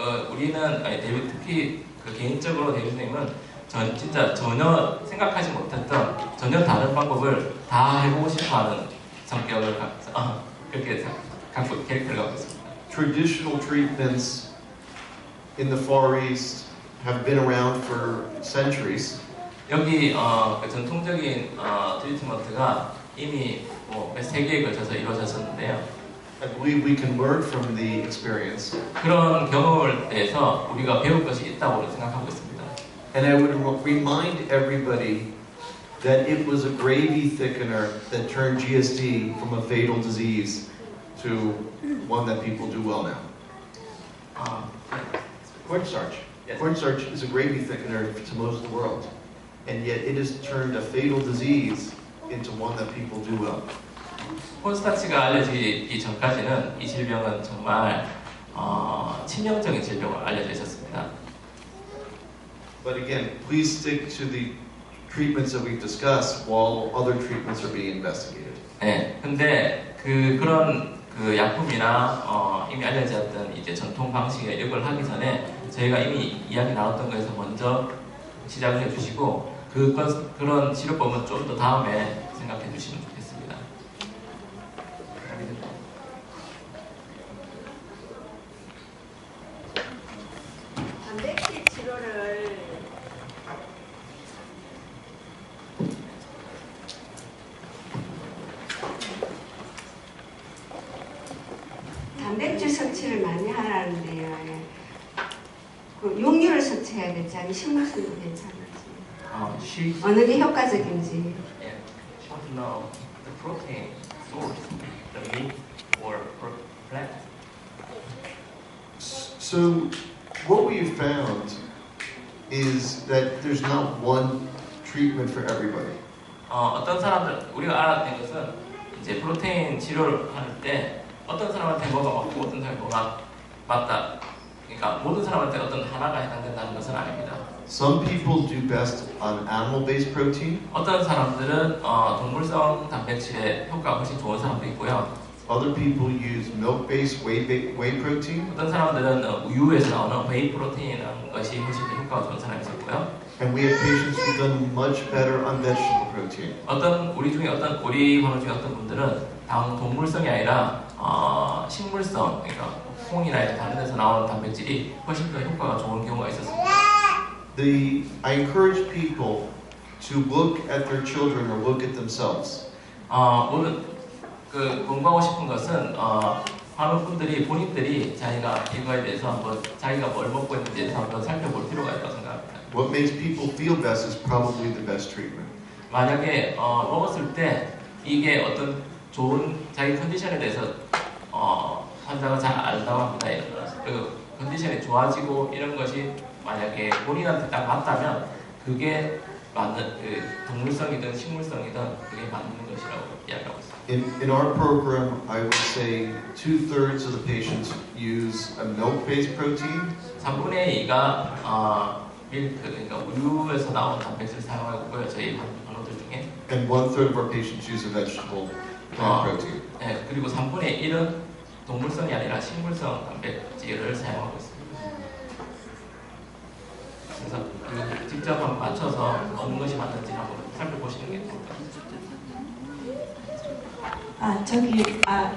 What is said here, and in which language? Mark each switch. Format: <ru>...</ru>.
<ko>우리는 특히 개인적으로 대리님은 진짜 전혀 생각하지 못했던 전혀 다른 방법을 다 해보고 싶어하는 성격을 그렇게 캐릭터를 갖고 있습니다.</ko> <en>Traditional treatments in the Far East have been around for centuries.</en> <ko>여기 전통적인 트리트먼트가 이미 몇 세기에 걸쳐서 이루어졌었는데요.</ko> <en>I believe we can learn from the experience.</en> <ko>그런 경험을 대해서 우리가 배울 것이 있다고 생각하고 있습니다.</ko> <en>And I would remind everybody that it was a gravy thickener that turned GSD from a fatal disease to one that people do well now. Cornstarch. Yes. Cornstarch is a gravy thickener to most of the world. and yet it has turned a fatal disease into one that people do well.</en> <ko>콘스타치가 알려지기 전까지는 이 질병은 정말 치명적인 질병으로 알려져 있었습니다.</ko> <en>But again, please stick to the treatments that we've discussed while other treatments are being investigated.</en> <ko>네, 근데 그런 약품이나 이미 알려졌던 이제 전통 방식의 이걸 하기 전에 저희가 이미 이야기 나눴던 거에서 먼저 시작을 해주시고 그런 치료법은 좀 더 다음에 생각해 주시면 좋겠습니다. 단백질 치료를 단백질 섭취를 많이 하라는데요. 예. 그 육류를 섭취해야 될지 아니면 식물성도 괜찮을지</ko> <en>She</en> <ko>어느 게 효과적인지.</ko> <en>want to know the protein source, the meat or plant. So what we have found is that there's not one treatment for everybody.</en> <ko>어떤 사람들 우리가 알아낸 것은 이제 프로테인 치료를 할 때 어떤 사람한테 뭐가 맞고 어떤 사람한테 뭐가 맞다. 그러니까 모든 사람한테 어떤 하나가 해당된다는 것은 아닙니다.</ko> <en>Some people do best on animal-based protein.</en> <ko>어떤 사람들은 동물성 단백질에 효과가 훨씬 좋은 사람도 있고요.</ko> <en>Other people use milk-based whey protein.</en> <ko>어떤 사람들은 우유에서 나오는 웨이 프로테인이라는 것이 훨씬 더 효과가 좋은 사람이 있었고요.</ko> <en>And we have patients who've done much better on vegetable protein.</en> <ko>우리 환우 중에 어떤 분들은 동물성이 아니라 식물성, 그러니까 콩이나 다른 데서 나오는 단백질이 훨씬 더 효과가 좋은 경우가 있었습니다.</ko> <en>I encourage people to look at their children or look at themselves.</en> <ko>모든 공부하고 싶은 것은 환우분들이 본인들이 자기가 이거에 대해서 한번 자기가 뭘 먹고 있는지에 대해서 한번 살펴볼 필요가 있다고 생각합니다.</ko> <en>What makes people feel best is probably the best treatment.</en> <ko>만약에 먹었을 때 이게 어떤 좋은 자기 컨디션에 대해서 환자가 잘 안다고 합니다. 그 컨디션이 좋아지고 이런 것이 만약에 본인한테 딱 맞다면 그게 맞는 동물성이든 식물성이든 그게 맞는 것이라고 이야기하고 있습니다.</ko> <en>In our program, I would say 2/3 of the patients use a milk-based protein,</en> <ko>3분의 2가 밀크, 그러니까 우유에서 나온 단백질을 사용하고 있고요. 저희 환우들 중에.</ko> <en>and 1/3 of our patients use a vegetable plant protein.</en> <ko>네, 그리고 3분의 1은 동물성이 아니라 식물성 단백질을 사용하고 있습니다. 그래서 직접 한번 맞춰서 어느 것이 맞는지 한번 살펴보시는 게 좋을 것 같아요.</ko>